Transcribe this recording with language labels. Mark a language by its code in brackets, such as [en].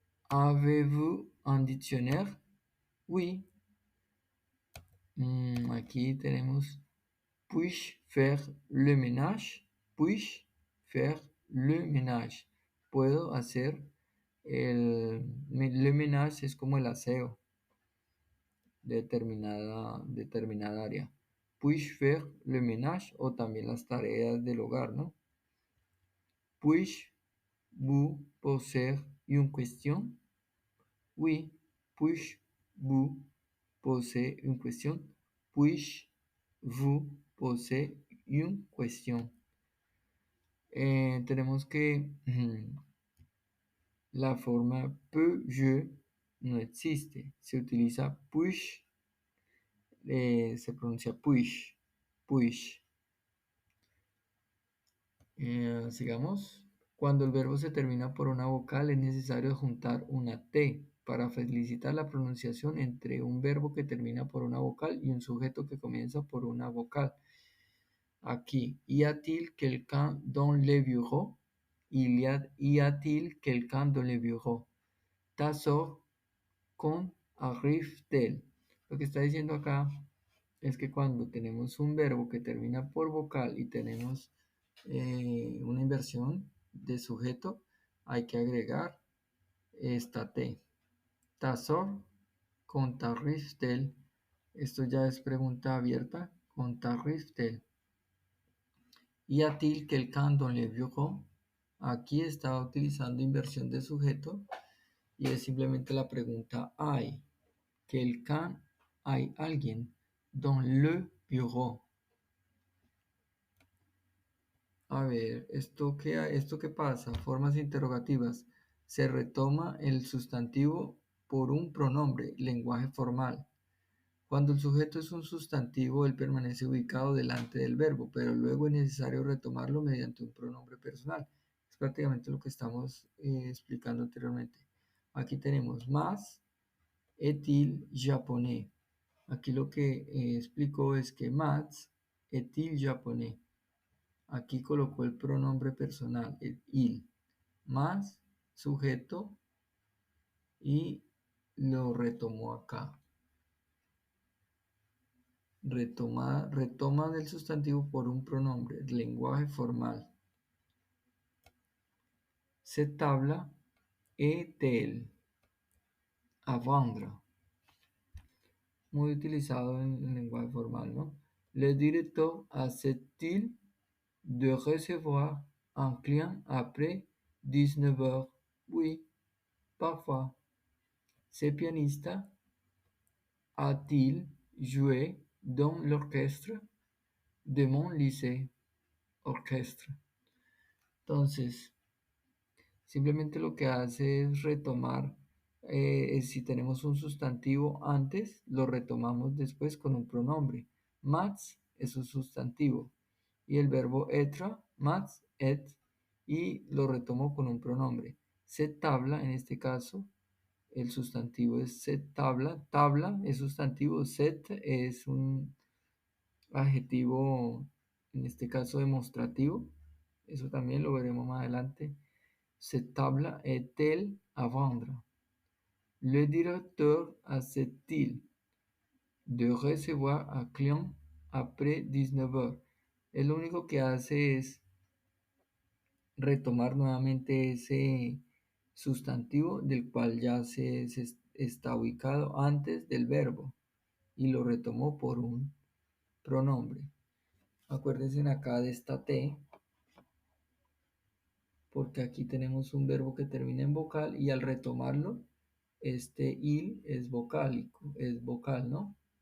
[fr] Avez-vous un dictionnaire? Oui. [es] Aquí tenemos [fr] puis faire le ménage. Puis faire le ménage. [es] Puedo hacer [fr] le ménage [es] es como el aseo de determinada área. [fr] Puis faire le ménage [es] o también las tareas del hogar, ¿no? [fr] Puis vous poser une question? Oui. Puis vous poser une question? Puis vous poser une question? [es] Tenemos que la forma [fr] peux, je [es] no existe. Se utiliza push, se pronuncia push, push. Sigamos. Cuando el verbo se termina por una vocal es necesario juntar una T para felicitar la pronunciación entre un verbo que termina por una vocal y un sujeto que comienza por una vocal. [fr] Aquí, y a-t-il quelqu'un dans le bureau? Y a-t-il quelqu'un dans le bureau? Ta sœur, quand arrive-t-elle? [es] Lo que está diciendo acá es que cuando tenemos un verbo que termina por vocal y tenemos una inversión de sujeto, hay que agregar esta T. [fr] Ta sœur, quand arrive-t-elle? [es] Esto ya es pregunta abierta. [fr] Quand arrive-t-elle? Y a-t-il quelqu'un dans le bureau? [es] Aquí está utilizando inversión de sujeto y es simplemente la pregunta hay. [fr] Quelqu'un, [es] hay alguien. [fr] Dans le bureau. [es] A ver, ¿esto qué pasa? Formas interrogativas. Se retoma el sustantivo por un pronombre, lenguaje formal. Cuando el sujeto es un sustantivo, él permanece ubicado delante del verbo, pero luego es necesario retomarlo mediante un pronombre personal. Es prácticamente lo que estamos explicando anteriormente. Aquí tenemos más, [fr] est-il japonais. [es] Aquí lo que explicó es que [fr] Mats est-il japonais. [es] Aquí colocó el pronombre personal, el il, más sujeto y lo retomó acá. Retoma del sustantivo por un pronombre, lenguaje formal. [fr] Cette table est-elle à vendre? [es] Muy utilizado en el lenguaje formal, ¿no? [fr] Le directeur accepte-t-il de recevoir un client après 19 heures? Oui, parfois. Ce pianiste a-t-il joué dans l'orchestre de mon lycée? Orchestre. [es] Entonces, simplemente lo que hace es retomar, si tenemos un sustantivo antes, lo retomamos después con un pronombre. Mats es un sustantivo y el verbo être, mats, et, y lo retomo con un pronombre. Cette tabla, en este caso, el sustantivo es cette tabla. Tabla es sustantivo, set es un adjetivo, en este caso demostrativo. Eso también lo veremos más adelante. [fr] Cette table est-elle à vendre? Le directeur accepte-t-il de recevoir un client après 19 heures? [es] Él lo único que hace es retomar nuevamente ese sustantivo del cual ya se está ubicado antes del verbo y lo retomó por un pronombre. Acuérdense acá de esta T, porque aquí tenemos un verbo que termina en vocal y al retomarlo, este il es vocálico, es vocal, ¿no?